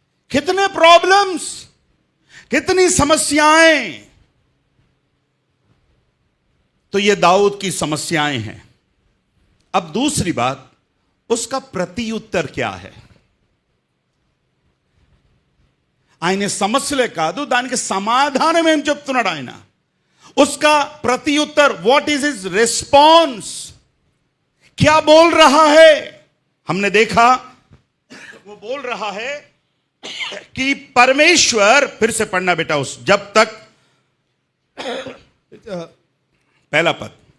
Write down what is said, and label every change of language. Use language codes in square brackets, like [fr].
[hi] कितने प्रॉब्लम्स, कितनी समस्याएं। तो ये दाऊद की समस्याएं हैं। अब दूसरी बात, उसका प्रत्युत्तर क्या है? [te] ఆయన సమస్యలే కాదు, దానికి సమాధానం ఏం చెప్తున్నాడు ఆయన. [hi] उसका प्रत्युत्तर, [en] what is his response, [hi] क्या बोल रहा है। हमने देखा वो बोल रहा है कि परमेश्वर, फिर से पढ़ना बेटा, उस जब तक, पहला पद,